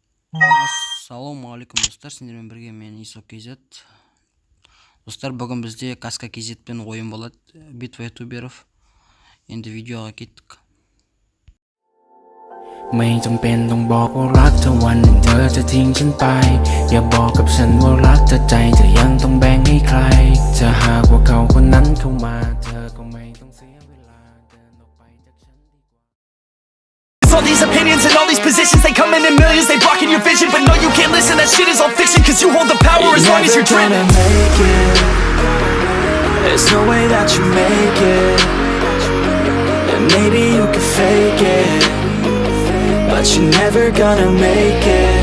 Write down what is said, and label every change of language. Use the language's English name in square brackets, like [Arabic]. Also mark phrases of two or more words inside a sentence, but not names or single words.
[Kazakh] Ассалаумағалейкум достар, сендермен бірге мен KZ. Достар, бүгін бізде каска KZ-пен ойын болады. [Russian] Битва ЮТУБЕРОВ. [Kazakh] Енді видеоға кеттік. [Thai] ไม่จำเป็นต้องบอกว่ารักเธอวันหนึ่งเธอจะทิ้งฉันไปอย่าบอกกับฉันว่ารักเธอใจเธอยังต้องแบ่งให้ใครจะหากว่าเขาคนนั้นเข้ามาเธอก็ไม่ต้องเสียเวลาเดินออกไปจากฉันดีกว่า [English] All these opinions and all these positions, they come in millions, they blocking your vision. But no, you can't listen, that shit is all fiction. Cause you hold the power as long as you're driven. You're never gonna make it. There's no way that you make it. And maybe you can fake it, but you're never gonna make it.